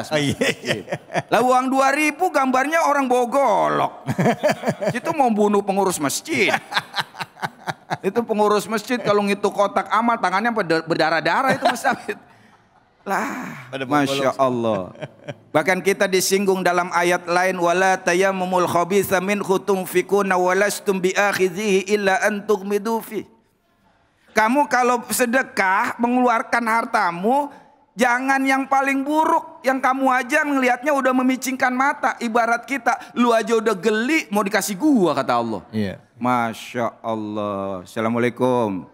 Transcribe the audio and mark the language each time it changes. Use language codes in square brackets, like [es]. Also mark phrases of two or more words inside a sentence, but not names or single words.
[id] Lah uang 2.000 gambarnya orang bawa golok. Itu mau bunuh pengurus masjid. Itu pengurus masjid kalau ngitung kotak amal tangannya berdarah-darah itu Mas David. Lah, [ar] ما شاء الله. [id] Bahkan kita disinggung dalam ayat lain, [ar] ولا تيمموا الخبيث منه تنفقون ولستم بآخذيه إلا أن تغمضوا فيه. [id] Kamu kalau sedekah mengeluarkan hartamu, jangan yang paling buruk, yang kamu aja ngelihatnya udah memicingkan mata. Ibarat kita, lu aja udah geli mau dikasih gua kata Allah. Iya. [ar] ما شاء الله. السلام عليكم.